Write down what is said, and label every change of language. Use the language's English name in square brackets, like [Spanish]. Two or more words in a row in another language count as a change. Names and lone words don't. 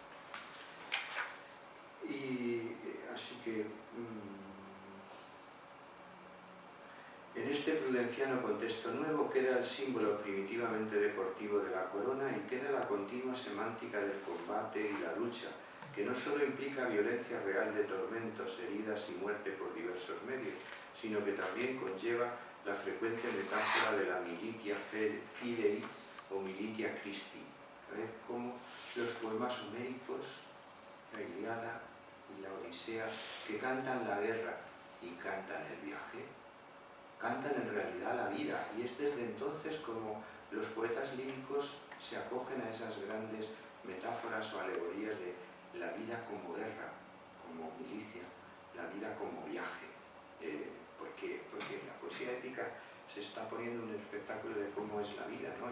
[Spanish] Y así que en este prudenciano contexto nuevo queda el símbolo primitivamente deportivo de la corona y queda la continua semántica del combate y la lucha, que no solo implica violencia real de tormentos, heridas y muerte por diversos medios, sino que también conlleva la frecuente metáfora de la [Latin] militia fidei [Spanish] o [Latin] militia Christi. [Spanish] ¿Sabes cómo los poemas homéricos, la Ilíada y la Odisea, que cantan la guerra y cantan el viaje, cantan en realidad la vida, y es desde entonces como los poetas líricos se acogen a esas grandes metáforas o alegorías de la vida como guerra, como milicia, la vida como viaje, porque en la poesía épica se está poniendo un espectáculo de cómo es la vida, ¿no?